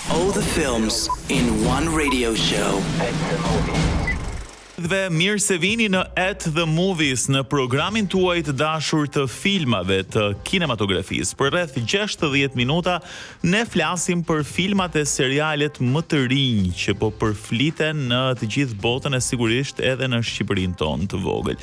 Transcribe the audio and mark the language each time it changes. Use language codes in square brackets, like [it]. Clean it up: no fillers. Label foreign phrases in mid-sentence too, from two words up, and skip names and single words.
[en] All the films in one radio show. [sq] Dhe mirë se vini në At the Movies, në programin tuaj të dashur të filmave të kinematografisë. Për rreth 60 minuta ne flasim për filmat e serialet më të rinj që po përfliten në të gjithë botën e sigurisht edhe në Shqipërinë tonë të vogël.